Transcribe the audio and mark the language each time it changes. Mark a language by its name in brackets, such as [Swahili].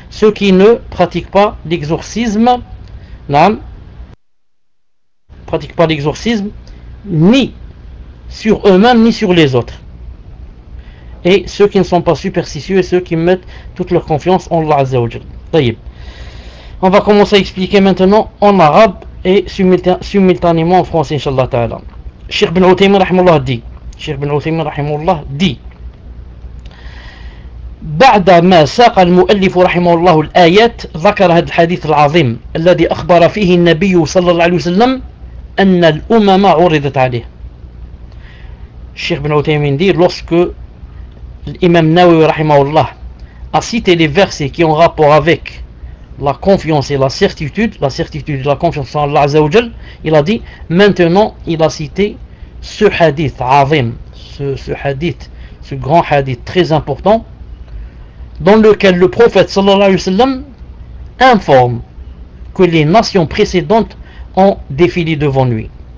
[French] Ceux qui ne pratiquent pas l'exorcisme, ni sur eux-mêmes, ni sur les autres. Et ceux qui ne sont pas superstitieux, et ceux qui mettent toute leur confiance en Allah Azzawajal. Taïb. On va commencer à expliquer maintenant en arabe et simultanément en français, inshallah ta'ala. Cheikh bin Outhaymin rahimullah dit, [Arabic] بعد ما ساق المؤلف رحمه الله الآيات ذكر هذا الحديث العظيم الذي أخبر فيه النبي صلى الله عليه وسلم أن الأمم عرضت عليه. [French] Cheikh bin Outhaymin dit, lorsque l'imam Nawawi رحمه الله a cité les versets qui ont rapport avec la confiance et la certitude et la confiance en Allah Azza wa Jal, il a dit, maintenant il a cité ce hadith azim, ce hadith, ce grand hadith très important, dans lequel le prophète sallallahu alayhi wa sallam informe que les nations précédentes ont défilé devant lui.